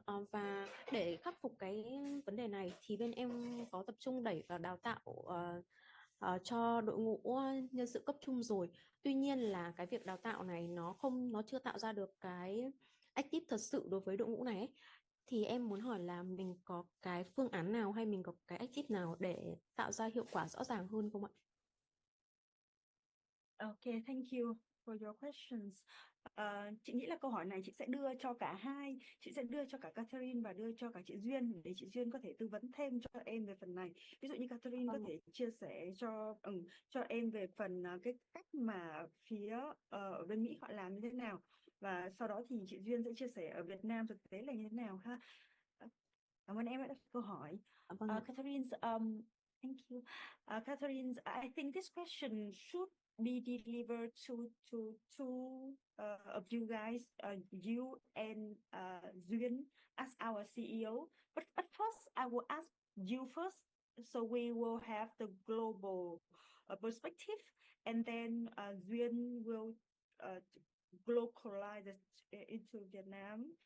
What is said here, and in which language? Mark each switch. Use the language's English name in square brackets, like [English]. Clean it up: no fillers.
[Vietnamese] Và để khắc phục cái vấn đề này thì bên em có tập trung đẩy vào đào tạo cho đội ngũ nhân sự cấp trung rồi. Tuy nhiên là cái việc đào tạo này nó chưa tạo ra được cái active thật sự đối với đội ngũ này ấy. Thì em muốn hỏi là mình có cái phương án nào hay mình có cái active nào để tạo ra hiệu quả rõ ràng hơn không ạ? [English] Okay, thank you for your questions. [Vietnamese] Chị nghĩ là câu hỏi này chị sẽ đưa cho cả hai, chị sẽ đưa cho cả Catherine và đưa cho cả chị Duyên để chị Duyên có thể tư vấn thêm cho em về phần này. Ví dụ như Catherine có thể chia sẻ cho em về phần cái cách mà phía ở bên Mỹ họ làm như thế nào, và sau đó thì chị Duyên sẽ chia sẻ ở Việt Nam thực tế là như thế nào ha. Cảm ơn em đã đặt câu hỏi. Vâng ạ. [English] Catherine, thank you. Catherine, I think this question should be delivered to two of you guys, you and Duyên as our CEO. But first, I will ask you first, so we will have the global perspective, and then Duyên will localize it into Vietnam.